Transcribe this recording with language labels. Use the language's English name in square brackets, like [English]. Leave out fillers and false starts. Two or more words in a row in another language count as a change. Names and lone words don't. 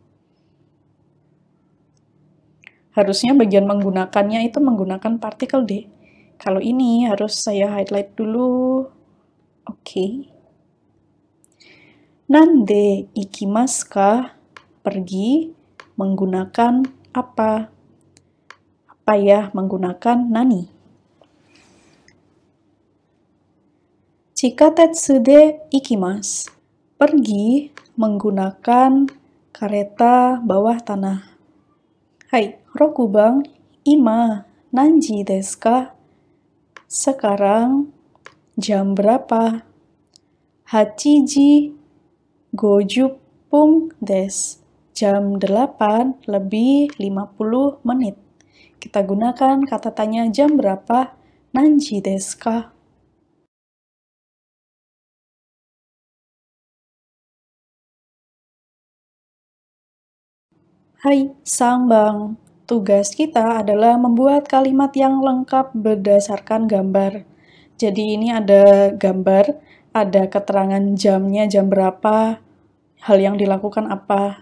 [Indonesian] Harusnya bagian menggunakannya itu menggunakan partikel D. Kalau ini harus saya highlight dulu. [Japanese] Oke. 何で行きますか? [Indonesian] Pergi menggunakan apa? Apa ya? Menggunakan nani. [Japanese] 地下鉄で行きます. [Indonesian] Pergi menggunakan kereta bawah tanah. [Japanese] Hai, 六番、今何時ですか? [Indonesian] Sekarang jam berapa? [Japanese] 八時50です. [Indonesian] Jam 8 lebih 50 menit. Kita gunakan kata tanya jam berapa? [Japanese] 何時ですか？はい、三番. [Indonesian] Tugas kita adalah membuat kalimat yang lengkap berdasarkan gambar. Jadi ini ada gambar, ada keterangan jamnya, jam berapa, hal yang dilakukan apa.